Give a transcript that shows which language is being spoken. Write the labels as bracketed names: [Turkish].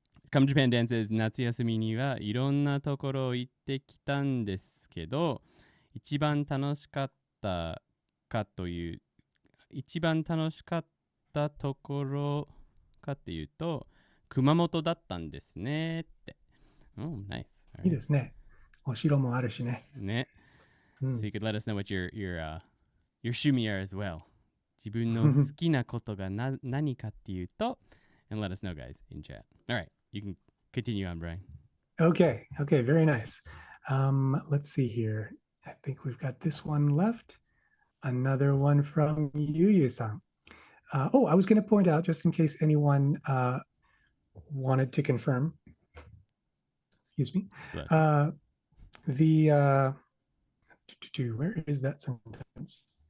[Japanese] Come Japan Dan [English] says [Japanese] 夏休みにはいろんなところ行ってきたんですけど一番楽しかったところかっていうと熊本だったんですねって。 [English] Oh, nice. [Japanese] いいですね。お城もあるしね。ね。 [English] So you could let us know what your趣味 are as well. [Japanese] 自分の好きなことが何かっていうと [English] and let us know guys in chat. All right, you can continue on, Brian. Okay, very nice. Let's see here. I think we've got this one left. Another one from Yu-Yu-san. I was going to point out, just in case anyone wanted to confirm, excuse me, where is that sentence?